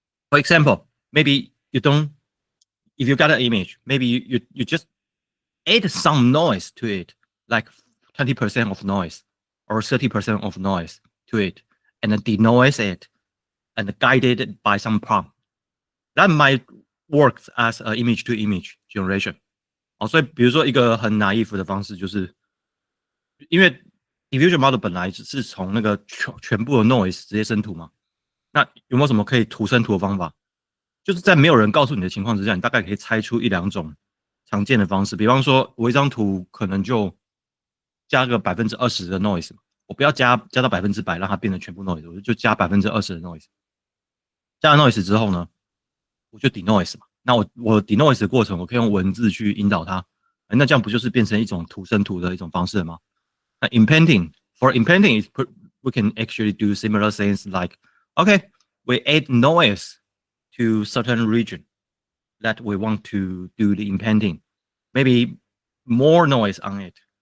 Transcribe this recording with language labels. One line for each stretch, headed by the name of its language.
English: For example, maybe you don't, if you got an image, maybe you just add some noise to it, like 20% of noise or 30% of noise to it, and then denoise it and guide it by some prompt. That might work as an image-to-image generation.
Chinese: 所以比如说一个很 naive 的方式，就是因为 diffusion model 本来是从那个全部的 noise 直接生图嘛，那有没有什么可以图生图的方法？就是在没有人告诉你的情况之下，你大概可以猜出1-2种常见的方式，比方说我一张图可能就加个20%的 noise， 我不要加到100%，让它变成全部 noise， 我就加20%的 noise。加了 noise 之后呢，我就 denoise 嘛。那我 denoise 的过程，我可以用文字去引导它，那这样不就是变成一种图生图的一种方式了吗？
English: 那 impending for impending is we can actually do similar things like okay, we add noise to certain region that we want to do the impending, maybe more noise on it.